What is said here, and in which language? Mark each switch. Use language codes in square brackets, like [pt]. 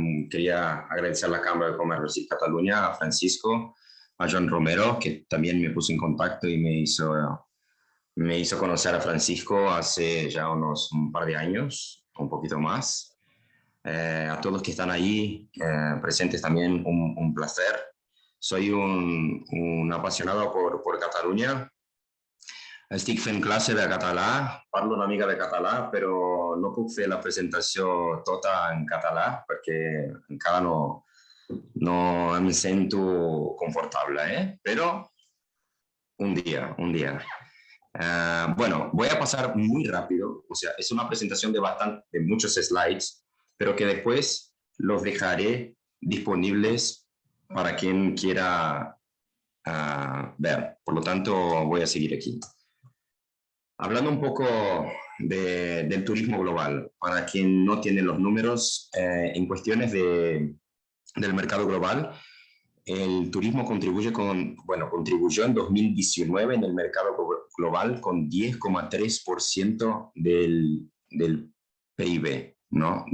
[es] Quería agradecer a la Cámara de Comercio de Cataluña, a Francisco, a Joan Romero, que también me puso en contacto y me hizo conocer a Francisco hace ya un par de años, un poquito más. A todos los que están ahí presentes también, un placer. Soy un apasionado por Cataluña. [ca] Estic fent classe de català, parlo una mica de català, però no puc fer la presentació tota en català perquè encara no em sento confortable, però un día. [es] Bueno, voy a pasar muy rápido, o sea, es una presentación de muchos slides, pero que después los dejaré disponibles para quien quiera ver. Por lo tanto, voy a seguir aquí. Hablando un poco del turismo global, para quien no tiene los números, en cuestiones del mercado global, el turismo contribuyó en 2019 en el mercado global con 10,3% del PIB, ¿no?